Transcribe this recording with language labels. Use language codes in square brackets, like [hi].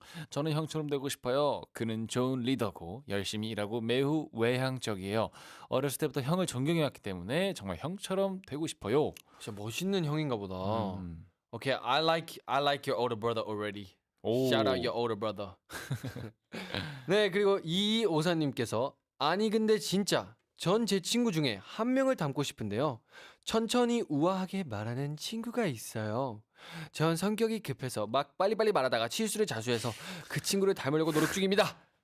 [ko] 저는 형처럼 되고 싶어요. 그는 좋은 리더고 열심히 일하고 매우 외향적이에요. 어렸을 때부터 형을 존경해왔기 때문에 정말 형처럼 되고 싶어요. 진짜 멋있는 형인가 보다. [en] Okay, I like your older brother already. Shout out your older brother. [ko] 네, 그리고 2254님께서 아니 근데 진짜 전 제 친구 중에 한 명을 닮고 싶은데요. 천천히 우아하게 말하는 친구가 있어요. 전 성격이 급해서 막 빨리빨리 말하다가 실수를 자수해서 그 친구를 닮으려고 노력 중입니다.